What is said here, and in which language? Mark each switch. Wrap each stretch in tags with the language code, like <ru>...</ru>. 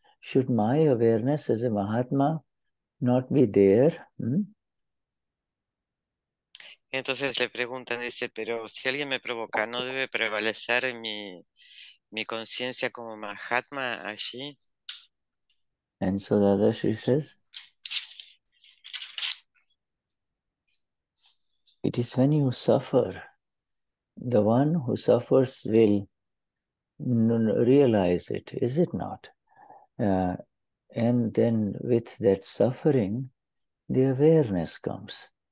<en>Should my awareness as a Mahatma not be there?</en> <es>Entonces le preguntan, dice, pero si alguien me provoca, ¿no debe prevalecer mi conciencia como Mahatma allí?</es> <en>And so the other Shri says, it is when you suffer, the one who suffers will realize it, is it not? And then with that suffering, the awareness comes.</en>